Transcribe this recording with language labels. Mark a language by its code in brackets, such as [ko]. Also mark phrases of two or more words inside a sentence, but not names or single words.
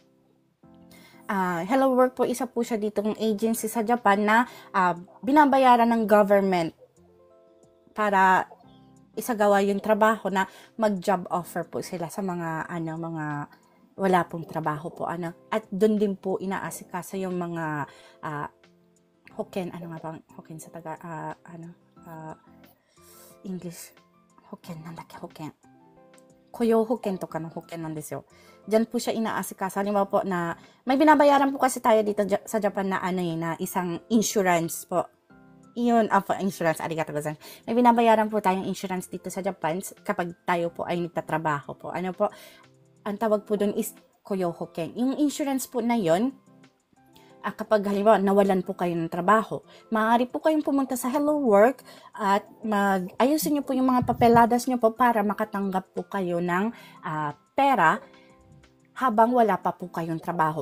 [tl] Hello Work po, isa po siya ditong agency sa Japan na binabayaran ng government para isagawa yung trabaho na mag- [en] job offer [tl] po sila sa mga wala pong trabaho po at doon din po inaasikaso yung mga hoken, ano nga bang hoken sa English? [ja] 保険なんだっけ、保険。雇用保険とかの保険なんですよ。 [tl] Diyan po siya inaasikaso. Halimbawa po na, may binabayaran po kasi tayo dito sa Japan na na isang insurance po. Iyon, insurance, [ja] ありがとうございます. [tl] May binabayaran po tayong insurance dito sa Japan kapag tayo po ay nagtatrabaho po. Ano po, ang tawag po doon is [ja] 雇用保険. [tl] Yung insurance po na yon, kapag halimbawa nawalan po kayo ng trabaho, maaari po kayong pumunta sa Hello Work at ayusin niyo po yung mga papeladas niyo po para makatanggap po kayo ng pera habang wala pa po kayong trabaho.